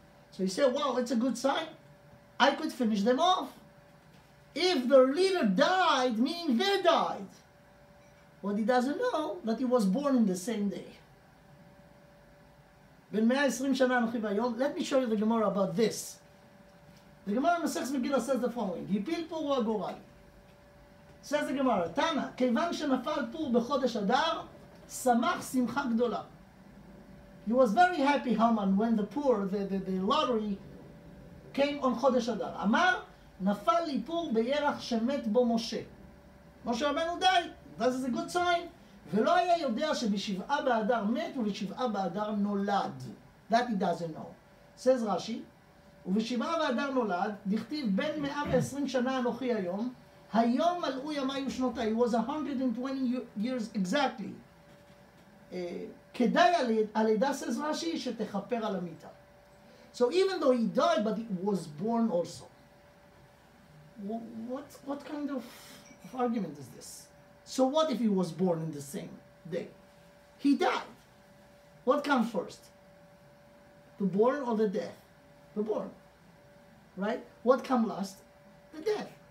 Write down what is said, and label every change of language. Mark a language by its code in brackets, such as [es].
[en] So he said, wow, it's a good sign. I could finish them off. If their leader died, meaning they died. What he doesn't know, that he was born in the same day. Let me show you the Gemara about this. The Gemara Masechus Megillah says the following: [he] Hipil pur agorali. [en] Says the Gemara, [he] Tana, כיוון שנפל פור בחודש אדר, שמח שמחה גדולה. [en] He was very happy, Haman, when the pur, the lottery, came on חודש אדר. [he] אמר, נפל לי פור בירח שמת בו משה. [en] משה רבנו די, this is a good sign. [he] ולא היה יודע שבשבעה באדר מת ובשבעה באדר נולד. [en] That he doesn't know. [he] says רש"י, ובשבעה באדר נולד, דכתיב בין 120 שנה אנוכי היום, היום מלאו ימי ושנותיי. [en] He was 120 years exactly. [he] כדאי הלידה, says רש"י, שתכפר על המיתה. [en] So even though he died, but he was born also. What kind of argument is this? So what if he was born in the same day? He died. What comes first? The born or the death? The born. Right? What comes last? The death.